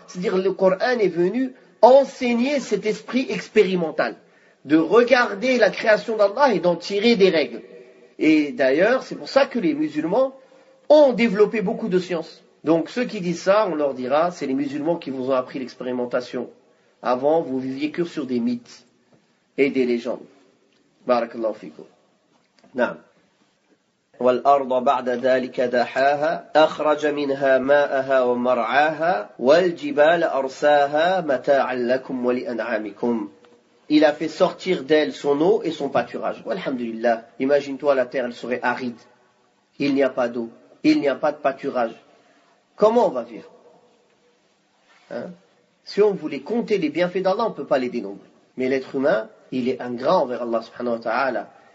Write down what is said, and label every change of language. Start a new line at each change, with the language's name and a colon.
French: C'est-à-dire le Coran est venu enseigner cet esprit expérimental, de regarder la création d'Allah et d'en tirer des règles. Et d'ailleurs, c'est pour ça que les musulmans ont développé beaucoup de sciences. Donc ceux qui disent ça, on leur dira, c'est les musulmans qui vous ont appris l'expérimentation. Avant, vous viviez que sur des mythes et des légendes. Barakallahu fikum. Naam.
Arabic: والأرض بعد ذلك دحاها أخرج منها ماءها ومرعاها والجبال أرساها متاعا لكم ولأنعامكم.
French: Il a fait sortir d'elle son eau et son pâturage. Alhamdulillah. Imagine-toi, la terre, elle serait aride. Il n'y a pas d'eau. Il n'y a pas de pâturage. Comment on va vivre? Si on voulait compter les bienfaits d'Allah, on ne peut pas les dénombrer. Mais l'être humain, il est ingrat envers Allah subhanahu wa ta'ala.